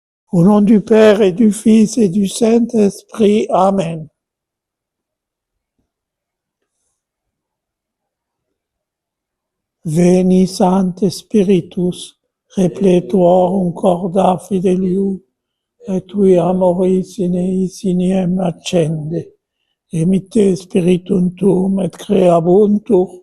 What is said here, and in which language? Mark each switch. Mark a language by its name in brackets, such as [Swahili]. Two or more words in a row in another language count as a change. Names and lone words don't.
[French] Au nom du Père et du Fils et du Saint-Esprit. Amen. [Latin] Veni Sancte Spiritus, repletuorum corda fidelium, et tui amoris in eis iniem accende, emitte spiritum tuum et creabuntur,